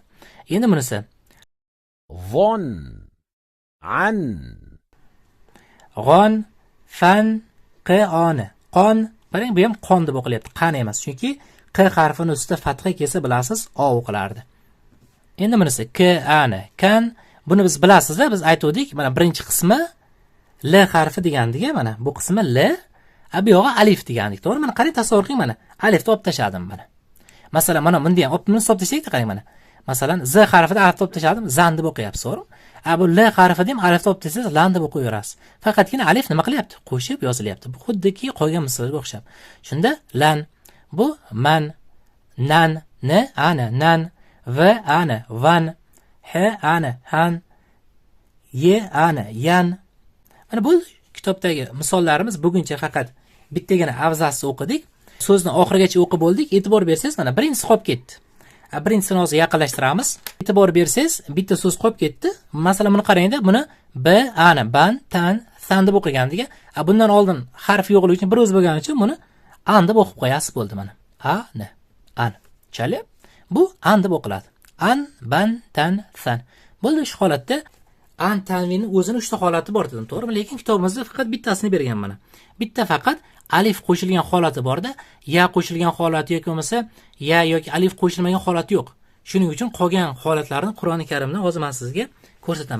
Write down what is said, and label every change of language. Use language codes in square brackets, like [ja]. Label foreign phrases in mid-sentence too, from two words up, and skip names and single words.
[uz] Endi bunisi. Von. An. G'on, fan, qoni. Qon. Qarang, bu ham qon deb o'qilyapti, qan emas, chunki q harfini ustida fatha kelsa bilasiz, o o'qilardi. Endi bunisi k ani, kan. Buni biz bilasizlar, biz aytdik, mana birinchi qismi l harfi degandiga, mana bu qismi l, bu yog'i alif degandik, to'g'ri? Mana qarang, tasavvur qiling, mana alifni olib tashladim mana. Masalan, mana bunda ham buni olib tashlaylik, qarang mana. Masalan, z harfida alifni olib tashladim, zan deb o'qiyapsiz, to'g'ri? Bu l harfida ham alifni olib tashlasangiz, lan deb o'qiyverasiz. Faqatgina alif nima qilyapti? Qo'shib yozilyapti. Bu xuddiki qolgan misolga o'xshab. Shunda lan, bu man, nan, n ani, nan, v ani, van, h ani, han, ye ani, yan. Mana bu kitobdagi misollarimiz. Buguncha faqat bittagina avzasini o'qidik. So'zni oxirigacha o'qib bo'ldik. E'tibor bersangiz, mana birinchisi qolib ketdi. Birinchisini hozir yaqinlashtiramiz. E'tibor bersangiz, bitta so'z qolib ketdi. Masalan, buni qarangda, buni b ani, ban, tan, san deb o'qigandiga, bundan oldin harf yo'qligi uchun bir o'z bo'lgani uchun buni an deb o'qib qo'yasiz, bo'ldi mana. A-ni, an. Chali? Bu an deb o'qiladi. An, ban, tan, san. Bo'ldi, shu holatda an tanvini o'zini 3 ta holati bor dedim, to'g'rimi? Lekin kitobimizda faqat bittasini bergan mana. Bitta faqat alif qo'shilgan holati borda, ya qo'shilgan holati yoki bo'lmasa ya yoki alif qo'shilmagan holati yo'q. Shuning uchun qolgan holatlarni Qur'oni Karimda hozir men sizga ko'rsataman.